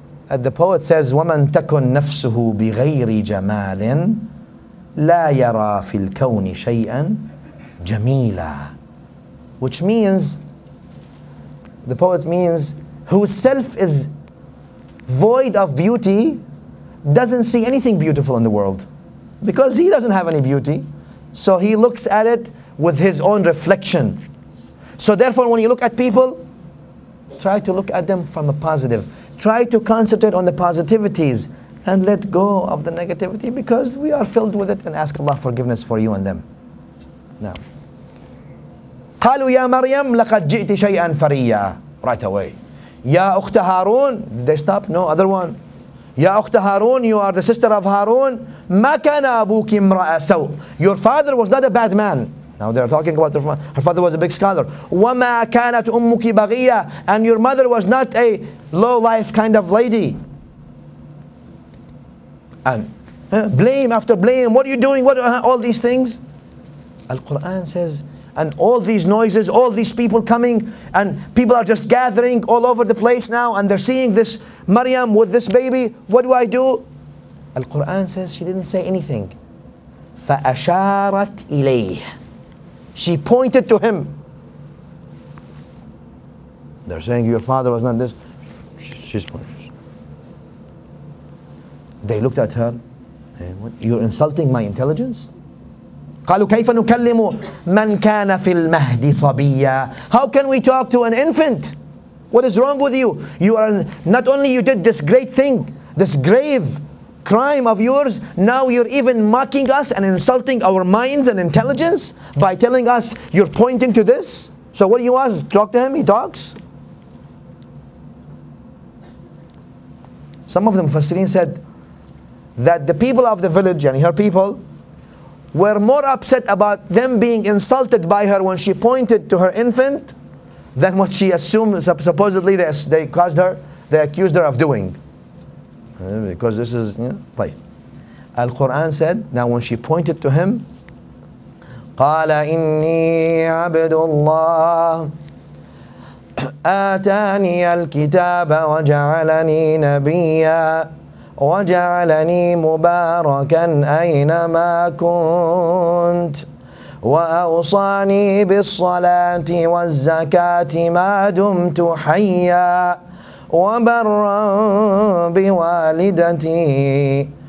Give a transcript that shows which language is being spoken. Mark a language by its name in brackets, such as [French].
[English] And the poet says, [Arabic] وَمَنْ تَكُنْ نَفْسُهُ بِغَيْرِ جَمَالٍ لَا يَرَى فِي الْكَوْنِ شَيْئًا جَمِيلًا. [English] Which means, the poet means, whose self is void of beauty doesn't see anything beautiful in the world. Because he doesn't have any beauty. So he looks at it with his own reflection. So therefore when you look at people, try to look at them from a positive. Try to concentrate on the positivities and let go of the negativity, because we are filled with it, and ask Allah forgiveness for you and them. Now. [Arabic] قالوا يا مريم لقد جئت شيئا فريا. [English] Right away. [Arabic] يا أخت هارون. [English] Did they stop? No, other one. [Arabic] يا أخت هارون, [English] you are the sister of Harun. [Arabic] ما كان أبوك امرأ سوء. [English] Your father was not a bad man. Now they're talking about her father was a big scholar. [Arabic] وَمَا كَانَتْ أُمُّكِ بَغِيًّا, [English] and your mother was not a low-life kind of lady. And blame after blame. What are you doing? What all these things? Al-Quran says, and all these noises, all these people coming, and people are just gathering all over the place now, and they're seeing this Maryam with this baby. What do I do? Al-Quran says she didn't say anything. [Arabic] فَأَشَارَتْ إِلَيْهِ, [English] she pointed to him. They're saying your father was not this. She's pointing. They looked at her. You're insulting my intelligence? [Arabic] قالوا كيف نكلم من كان في المهد صبيا. [English] How can we talk to an infant? What is wrong with you? You are not only you did this great thing, this grave crime of yours, now you're even mocking us and insulting our minds and intelligence by telling us you're pointing to this. So what do you want? Talk to him, he talks. Some of the Mufassirin said that the people of the village, and her people, were more upset about them being insulted by her when she pointed to her infant than what she assumed supposedly they caused her, they accused her of doing. Because this is, طيب. Al-Quran said, now when she pointed to him, [Arabic] قال إني عبد الله آتاني الكتاب وجعلني نبيا وجعلني مباركا أينما كنت وأوصاني بالصلاة والزكاة ما دمت حيا وبرا بوالدتي